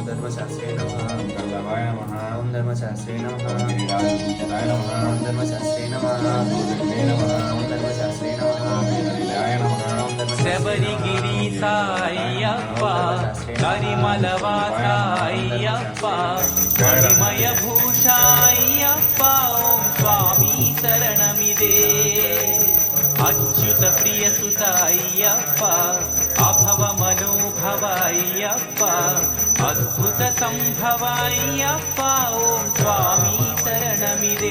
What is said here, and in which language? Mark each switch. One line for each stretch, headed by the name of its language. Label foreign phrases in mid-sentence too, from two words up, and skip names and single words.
Sanskrit: धर्मशास्त्रे नमः वल्लभाय नमः ओम धर्मशास्त्रे नमः गिरिराजपूजिताय नमः ओम धर्मशास्त्रे नमः गोविंदे नमः ओम धर्मशास्त्रे नमः वीरलीलाय नमः ओम धर्मशास्त्रे
Telugu: శబరిగిరి సాయప్ప కరిమలవాసాయప్ప మణిమయ భూషాయప్ప ఓం స్వామి శరణమిదే అచ్యుత ప్రియ సుతాయప్ప అభవ మనోభవాయప్ప అద్భుత సంభవాయప్ప ఓం స్వామి శరణమిదే